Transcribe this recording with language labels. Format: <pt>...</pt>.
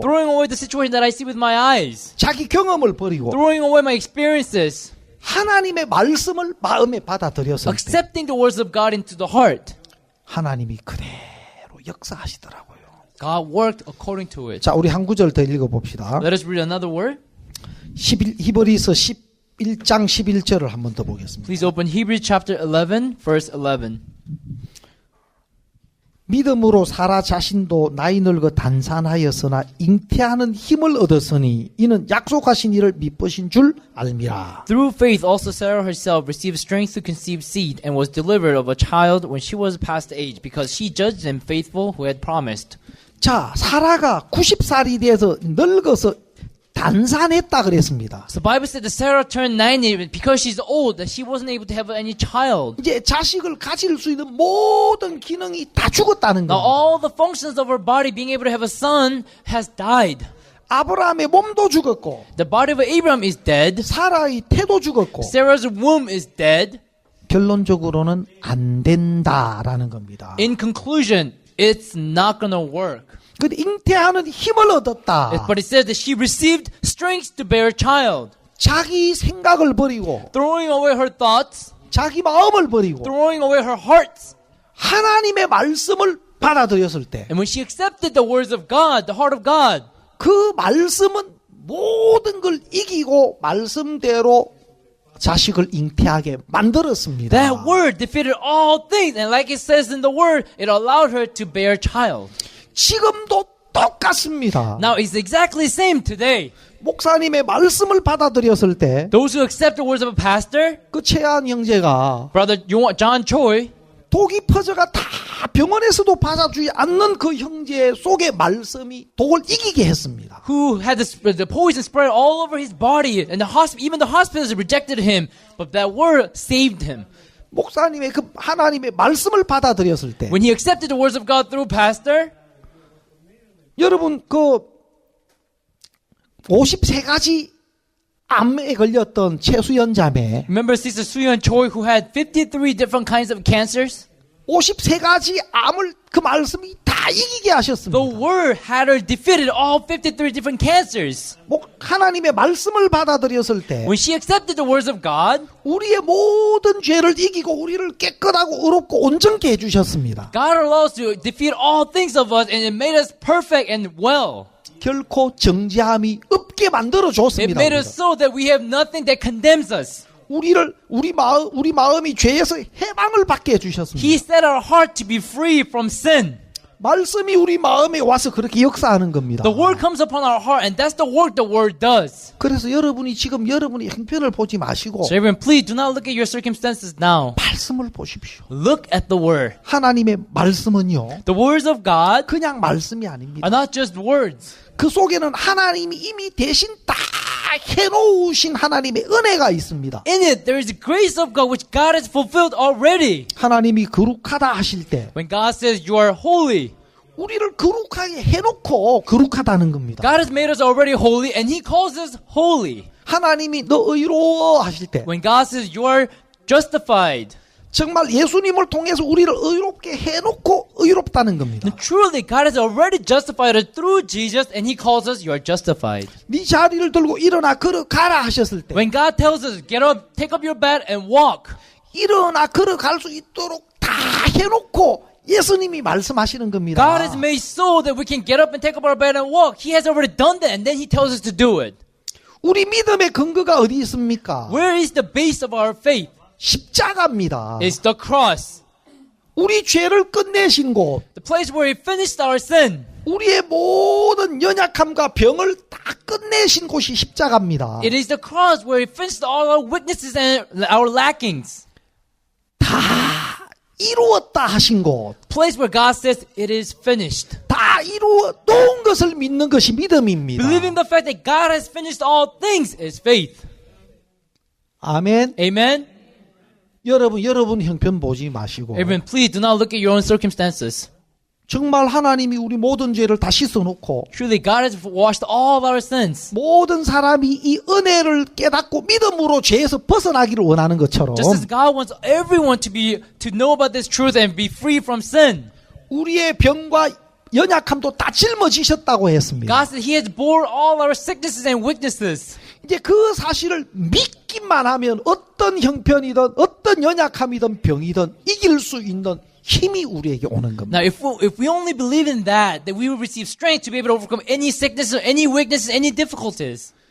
<en>throwing away the situation that I see with my eyes,</en> <ko>자기 경험을 버리고</ko> <en>throwing away my experiences,</en> <ko>하나님의 말씀을 마음에 받아들였을 때</ko> <en>accepting the words of God into the heart.</en> <ko>하나님이 그대로 역사하시더라고요.</ko> <en>God worked according to it.</en> <ko>자, 우리 한 구절 더 읽어봅시다.</ko> <en>Let us read another word.</en> <ko>히브리서 11장 11절을 한 번 더 보겠습니다.</ko> <en>Please open Hebrews chapter 11, verse 11.</en> <ko>믿음으로 사라 자신도 나이 늙어 단산하였으나 잉태하는 힘을 얻었으니 이는 약속하신 이를 미쁘신 줄 알미라.</ko> <en>Through faith also Sarah herself received strength to conceive seed and was delivered of a child when she was past age because she judged him faithful who had promised.</en> <ko>자, 사라가 90살이 돼서 늙어서 단산했다 그랬습니다.</ko> <en>So the Bible said that Sarah turned 90 because she's old that she wasn't able to have any child.</en> <ko>이제 자식을 가질 수 있는 모든 기능이 다 죽었다는</ko> <en>Now all the functions of her body being able to have a son has died.</en> <ko>아브라함의 몸도 죽었고</ko> <en>The body of Abraham is dead.</en> <ko>사라의 태도 죽었고</ko> <en>Sarah's womb is dead.</en> <ko>결론적으로는 안 된다라는 겁니다.</ko> <en>In conclusion, it's not going to work.</en> <ko>근데 잉태하는 힘을 얻었다.</ko> <en>But it says that she received strength to bear a child.</en> <ko>자기 생각을 버리고</ko> <en>Throwing away her thoughts,</en> <ko>자기 마음을 버리고</ko> <en>throwing away her heart.</en> <ko>하나님의 말씀을 받아들였을 때</ko> <en>And when she accepted the words of God, the heart of God,</en> <ko>그 말씀은 모든 걸 이기고 말씀대로 자식을 잉태하게 만들었습니다.</ko> <en>that word defeated all things. And like it says in the word, it allowed her to bear a child.</en> <ko>지금도 똑같습니다.</ko> <en>Now it's exactly the same today.</en> <ko>목사님의 말씀을 받아들였을 때</ko> <en>Those who accept the words of a pastor,</en> <ko>그 최한 형제가</ko> <en>Brother John Choi,</en> <ko>독이 퍼져가 다 병원에서도 받아주지 않는 그 형제 속의 말씀이 독을 이기게 했습니다.</ko> <en>who had the poison spread all over his body, and even the hospitals rejected him, but that word saved him.</en> <ko>목사님의 그 하나님의 말씀을 받아들였을 때</ko> <en>When he accepted the words of God through pastor,</en> <ko>여러분 그 53가지 암에 걸렸던 최수연 자매</ko> <en>remember Sister Suyeon Choi who had 53 different kinds of cancers?</en> <ko>53가지 암을 그 말씀이 다 이기게 하셨습니다.</ko> <en>The word had her defeated all 53 different cancers.</en> <ko>하나님의 말씀을 받아들였을 때</ko> <en>When she accepted the words of God,</en> <ko>우리의 모든 죄를 이기고 우리를 깨끗하고 의롭고 온전케 해주셨습니다.</ko> <en>God allows to defeat all things of us and it made us perfect and well.</en> <ko>결코 정죄함이 없게 만들어</ko> <en>It</en> <ko>줬습니다.</ko> <en>made us so that we have nothing that condemns us.</en> <ko>우리 마음이 죄에서 해방을 받게 해주셨습니다.</ko> <en>He set our heart to be free from sin.</en> <ko>말씀이 우리 마음에 와서 그렇게 역사하는 겁니다.</ko> <en>The word comes upon our heart, and that's the work the word does.</en> <ko>그래서 여러분이 지금 여러분이 형편을 보지 마시고</ko> <en>So everyone, please do not look at your circumstances now.</en> <ko>말씀을 보십시오.</ko> <en>Look at the word.</en> <ko>하나님의 말씀은요,</ko> <en>The words of God</en> <ko>그냥 말씀이 아닙니다.</ko> <en>are not just words.</en> <ko>그 속에는 하나님이 이미 대신 다 해놓으신 하나님의 은혜가 있습니다.</ko> <en>In it, there is the grace of God which God has fulfilled already.</en> <ko>하나님이 거룩하다 하실 때</ko> <en>When God says you are holy,</en> <ko>우리를 거룩하게 해놓고 거룩하다는 겁니다.</ko> <en>God has made us already holy, and He calls us holy.</en> <ko>하나님이 너 의로워 하실 때</ko> <en>When God says you are justified,</en> <ko>정말 예수님을 통해서 우리를 의롭게 해놓고 의롭다는 겁니다.</ko> <en>then truly God has already justified us through Jesus, and He calls us you are justified.</en> <ko>네 자리를 들고 일어나 걸어가라 하셨을 때</ko> <en>When God tells us get up, take up your bed and walk,</en> <ko>일어나 걸어갈 수 있도록 다 해놓고 예수님이 말씀하시는 겁니다.</ko> <en>God has made so that we can get up and take up our bed and walk. He has already done that, and then He tells us to do it.</en> <ko>우리 믿음의 근거가 어디 있습니까?</ko> <en>Where is the base of our faith?</en> <ko>십자가입니다.</ko> <en>It's the cross.</en> <ko>우리 죄를 끝내신 곳,</ko> <en>The place where He finished our sin.</en> <ko>우리의 모든 연약함과 병을 다 끝내신 곳이 십자가입니다.</ko> <en>It is the cross where He finished all our weaknesses and our lackings.</en> <ko>다 이루었다 하신 곳,</ko> <en>Place where God says it is finished.</en> <ko>다 이루어 놓은 것을 믿는 것이 믿음입니다.</ko> <en>Believing the fact that God has finished all things is faith.</en> <ko>아멘.</ko> <en>Amen?</en> <ko>여러분 형편 보지 마시고</ko> <en>Everyone, please do not look at your own circumstances.</en> <ko>정말 하나님이 우리 모든 죄를 다 씻어놓고</ko> <en>Truly, God has washed all of our sins.</en> <ko>모든 사람이 이 은혜를 깨닫고 믿음으로 죄에서 벗어나기를 원하는 것처럼</ko> <en>Just as God wants everyone to know about this truth and be free from sin.</en> <ko>우리의 병과 연약함도 다 짊어지셨다고 했습니다.</ko> <en>God said He has bore all our sicknesses and weaknesses.</en> <ko>이제 그 사실을 믿기만 하면 어떤 형편이든 어떤 연약함이든 병이든 이길 수 있는 힘이 우리에게 오는 겁니다.</ko> <en>Now, if we only believe in that we will receive strength to be able to overcome any sickness, or any weaknesses, any difficulties.</en>